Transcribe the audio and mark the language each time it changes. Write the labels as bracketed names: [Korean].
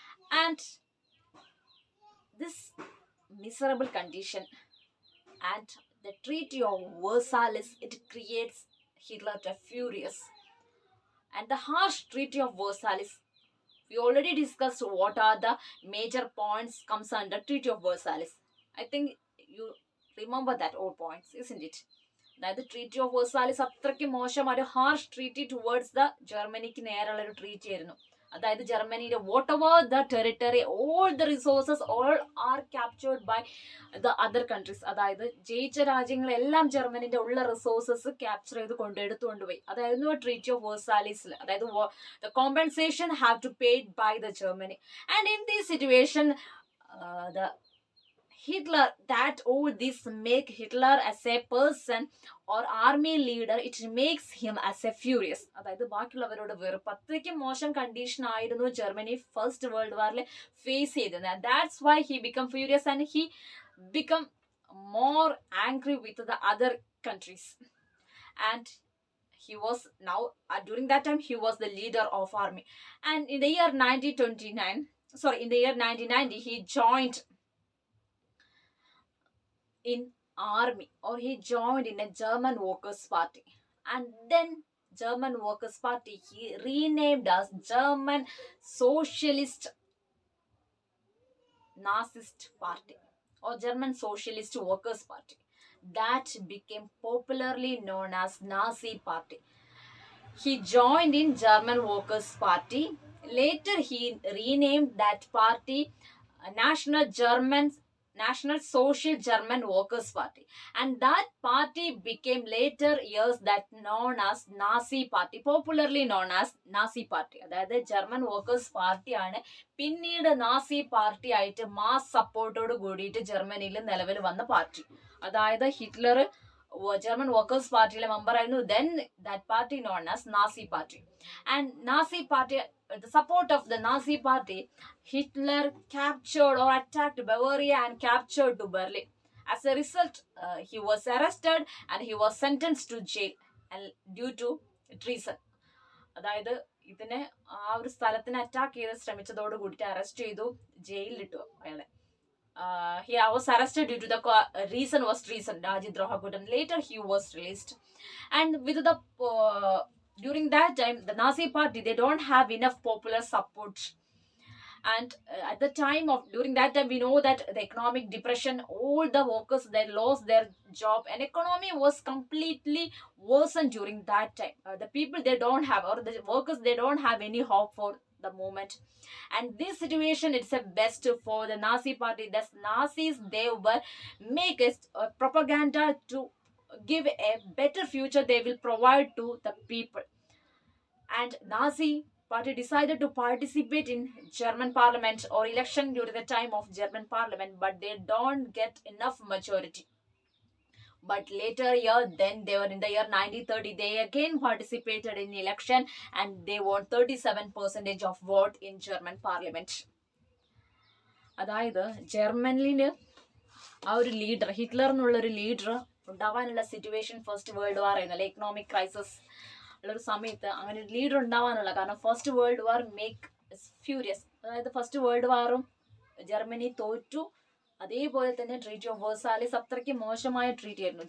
[English] And this miserable condition and the Treaty of Versailles, it creates Hitler to furious. And the harsh Treaty of Versailles, we already discussed what are the major points comes under Treaty of Versailles. I think you remember that all points, isn't it? [Malayalam] അതായത് treaty of വേഴ്സാലിസ് അത്രയ്ക്ക് മോശം ഒരു harsh treaty towards the ജർമ്മനിക്ക് നേരെയുള്ള ഒരു treaty ആയിരുന്നു. അതായത് ജർമ്മനിയുടെ [English] Whatever the territory, all the resources all are captured by the other countries. [Malayalam] അതായത് ജയിച്ച രാജ്യങ്ങളെല്ലാം ജർമ്മനിന്റെ ഉള്ള റിസോഴ്സസ് ക്യാപ്ചർ ചെയ്ത് കൊണ്ടുപോയി. അതായിരുന്നു ട്രീറ്റി ഓഫ് വേഴ്സാലിസിൽ. അതായത് [English] the compensation have to paid by the Germany. And in this situation, the Hitler, that all this make Hitler as a person or army leader, it makes him as a furious. [Malayalam] അതായത് ബാക്കിയുള്ളവരോട് വെറുപ്പ്, അത്രയ്ക്ക് മോശം condition ആയിരുന്നു Germany first world വാറിൽ face ചെയ്തത്. [English] That's why he become furious and he become more angry with the other countries. And he was now during that time he was the leader of army. And in the year 1929, sorry, in the year 1990 he joined in army, or he joined in a German Workers' Party. And then German Workers' Party he renamed as German Socialist Nazist Party, or German Socialist Workers' Party. That became popularly known as Nazi Party. He joined in German Workers' Party. Later he renamed that party National Social German Workers' Party. And that party became later years that known as Nazi Party, popularly known as Nazi Party. [Malayalam] അതായത് German workers പാർട്ടിയാണ് പിന്നീട് Nazi party ആയിട്ട് mass സപ്പോർട്ടോട് കൂടിയിട്ട് ജർമ്മനിയിൽ നിലവിൽ വന്ന party. അതായത് Hitler German Workers' Party member ആയിരുന്നു. [English] Then that party known as Nazi Party. And Nazi Party, the support of the Nazi Party, Hitler captured or attacked Bavaria and captured to Berlin. As a result, he was arrested and he was sentenced to jail and due to treason. അതായത് ഇതിനെ ആ ഒരു സ്ഥലത്തിനെ attack ചെയ്ത് ശ്രമിച്ചതോട് കൂടിയിട്ട് arrest ചെയ്തു, ജയിലിലിട്ടു അയാളെ. He was arrested due to the reason was treason, [Malayalam] Rajidroha Kutan. [English] Later he was released. And with the during that time the Nazi party, they don't have enough popular support. And at the time of during that time, we know that the economic depression, all the workers they lost their job, and economy was completely worsened during that time. The people they don't have, or the workers they don't have any hope for the moment. And this situation, it's a best for the Nazi party. The Nazis, they were make a propaganda to give a better future they will provide to the people. And Nazi party decided to participate in German parliament or election during the time of German parliament, but they don't get enough majority. But later year, then they were in the year 1930, they again participated in election and they won 37% of vote in German parliament. [Malayalam] അതായത് ജർമ്മനിയിൽ ആ ഒരു leader, Hitler എന്നുള്ളൊരു leader ഉണ്ടാവാനുള്ള situation first world war ആയിരുന്നു, അല്ലെ economic crisis ഉള്ളൊരു സമയത്ത് അങ്ങനെ ഒരു ലീഡർ ഉണ്ടാവാനുള്ള കാരണം first world war [English] Make furious. [Malayalam] അതായത് ഫസ്റ്റ് വേൾഡ് വാറും ജർമ്മനി തോറ്റു, അതേപോലെ തന്നെ ട്രീറ്റി ഓഫ് വേഴ്സാലിസ് അത്രയ്ക്ക് മോശമായ ട്രീറ്റി ആയിരുന്നു.